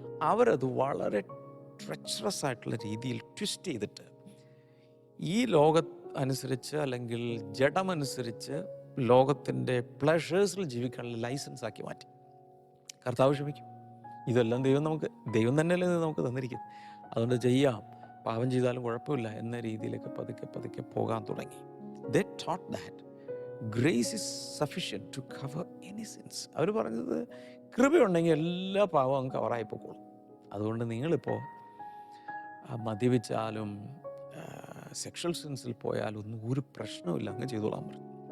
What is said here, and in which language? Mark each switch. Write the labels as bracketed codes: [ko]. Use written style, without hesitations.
[ml] അവരത് വളരെ ട്രെച്ചറസ് ആയിട്ടുള്ള രീതിയിൽ ട്വിസ്റ്റ് ചെയ്തിട്ട് ഈ അനുസരിച്ച് അല്ലെങ്കിൽ ജഡമനുസരിച്ച് ലോകത്തിൻ്റെ പ്ലഷേഴ്സിൽ ജീവിക്കാനുള്ള ലൈസൻസ് ആക്കി മാറ്റി. കർത്താവ് ക്ഷമിക്കും. ഇതെല്ലാം ദൈവം തന്നെയല്ലേ നമുക്ക് തന്നിരിക്കുന്നത്, അതുകൊണ്ട് ചെയ്യാം, പാപം ചെയ്താലും കുഴപ്പമില്ല എന്ന രീതിയിലേക്ക് പതുക്കെ പോകാൻ തുടങ്ങി. [en] They taught that grace is sufficient to cover any sins. [ml] അവർ പറഞ്ഞത് കൃപയുണ്ടെങ്കിൽ എല്ലാ പാവവും അങ്ങ് കവറായി പോയിക്കോളും. അതുകൊണ്ട് നിങ്ങളിപ്പോൾ മദ്യപിച്ചാലും സെക്ഷൽ സെൻസിൽ പോയാലും ഒന്നും ഒരു പ്രശ്നമില്ല, അങ്ങ് ചെയ്തോളാൻ പറഞ്ഞു.